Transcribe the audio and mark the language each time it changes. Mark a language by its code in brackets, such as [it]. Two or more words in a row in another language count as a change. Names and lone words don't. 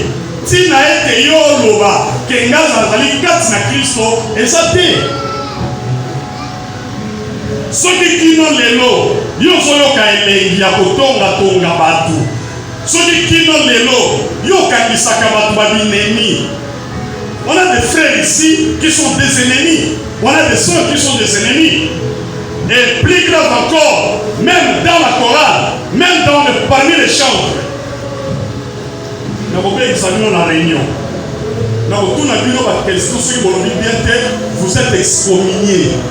[ln] Ntina ete yo loba ke ngaza azali kati na Kristo eza te. Soki kino lelo yo ozoyoka elengi ya kotonga bato, soki kino lelo yo okanisaka bato babinemi. [fr] On a des frères ici qui sont des ennemis. On a des soeurs qui sont des ennemis. Et plus grave encore, même dans la chorale, même parmi les chantres. Nous la réunion. Vous êtes excommuniés.